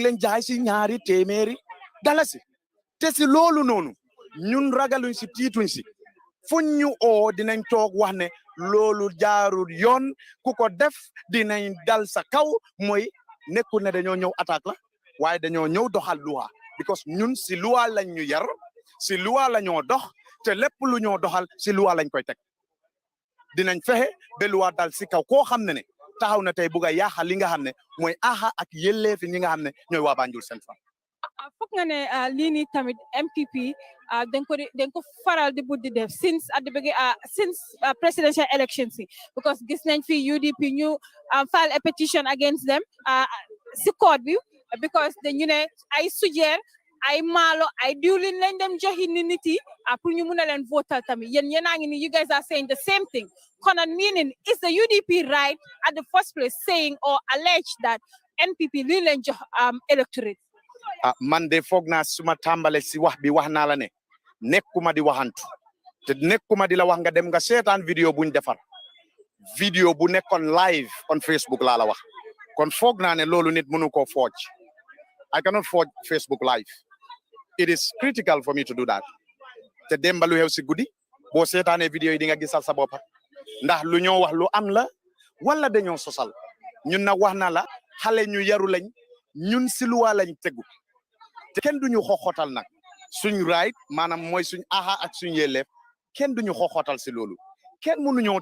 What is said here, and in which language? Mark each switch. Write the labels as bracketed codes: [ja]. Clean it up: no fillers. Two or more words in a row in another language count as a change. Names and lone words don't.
[wo] leen jaay si ñaari téeméeri dalasi te si loolu noonu ñun ragaluñ si tiituñ si fuñ ñu oo dinañ toog wax ne loolu jaarul yoon ku ko def dinañ dal sa kaw mooy nekkul ne dañoo ñëw attaque la waaye dañoo ñëw doxal loi because ñun si loi lañ ñu yar si loi la ñoo dox te lépp lu ñoo doxal si loi lañ koy teg dinañ fexe ba loi dal si kaw koo xam ne taxaw na tey bugg a yaaxal li nga xam ne mooy aha ak yelleefi ñi nga xam ne ñooy waa Banjul Central. foog nga ne lii nii tamit MPP dañ ko faral di buddi def [en] since at the beginning since presidential elections [wo] yi because gis nañ fi UDP ñu [en] file a petition against them [wo] si court bi because dañu ne ay sujeer ay maalo ay diwlin lañ dem joxi nit yi pour ñu mun a leen votal tamit yéen a ngi ni [en] you guys are saying the same thing [wo] konoon [en] meaning is the UDP right at the first place saying or allege that NPP [wo] lii leen jox electorate man de foog naa suma tàmbale si wax bi wax naa la ne nekkuma di waxantu te nekkuma di la wax nga dem nga seetaan vidéo buñ defar vidéo bu nekkoon [en] live on Facebook [wo] laa la wax kon foog naa ne loolu nit mënu koo forge [en] I cannot forge Facebook live it is critical for me to do that [wo] te demba lu xew si guddi boo seetaanee vidéo yi di nga gisal sa bopp ndax lu ñoo wax lu am la wala dañoo sosal ñun nag wax na la xale ñu yaru lañ ñun si luwa lañ tegu te kenn duñu xoxotal nag suñ right maanaam mooy suñ aha ak suñ yelleef kenn duñu xoxotal si loolu kenn mënuñoo